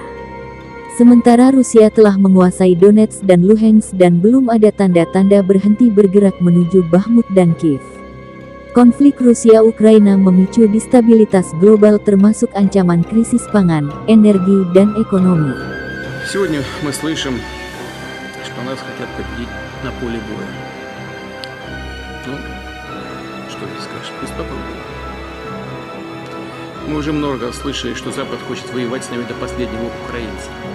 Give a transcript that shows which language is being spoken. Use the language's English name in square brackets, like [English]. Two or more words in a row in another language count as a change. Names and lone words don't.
[Indonesian] Sementara Rusia telah menguasai Donetsk dan Luhansk dan belum ada tanda-tanda berhenti bergerak menuju Bakhmut dan Kiev. Konflik Rusia-Ukraina memicu destabilitas global termasuk ancaman krisis pangan, energi, dan ekonomi. [Russian] Сегодня мы слышим, что нас хотят победить на поле боя. Ну, что здесь скажешь? Пусть попробуют. Мы уже много слышали, что Запад хочет воевать с нами до последнего украинца.